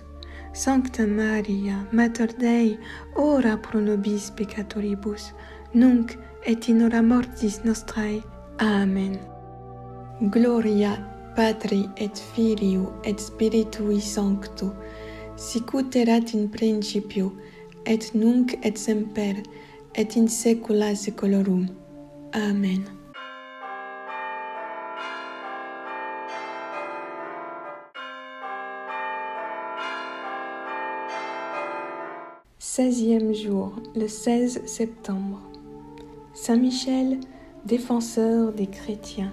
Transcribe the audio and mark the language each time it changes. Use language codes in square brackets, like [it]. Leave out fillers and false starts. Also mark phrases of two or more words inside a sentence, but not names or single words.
[la] Sancta Maria, Mater Dei, ora pro nobis peccatoribus, nunc et in hora mortis nostrae. Amen. Gloria Patri et Filio et Spiritui Sancto, sicut erat in principio, et nunc et semper, et in saecula saeculorum. Amen. [fr] Seizième jour, le 16 septembre. Saint Michel, défenseur des chrétiens.